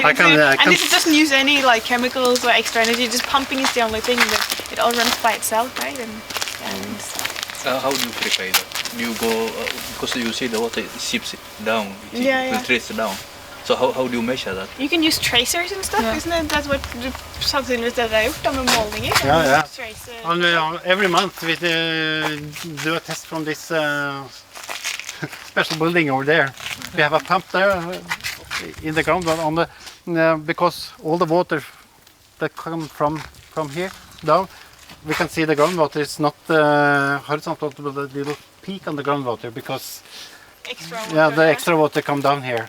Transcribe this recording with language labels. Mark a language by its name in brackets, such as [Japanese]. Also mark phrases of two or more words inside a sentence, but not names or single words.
[English] And this doesn't use any like chemicals or extra energy. Just pumping is the only thing that it all runs by itself, right? How do you prepare that? Do you go because you see the water seeps down, it filtrates down. So how do you measure that? You can use tracers and stuff, isn't it? That's what [Norwegian] sannsynligvis det har gjort med målinger. [English] And every month we do a test from this special building over there. We have a pump there in the ground because all the water that comes from here down, we can see the groundwater is not horizontal, but a little peak on the groundwater because the extra water come down here.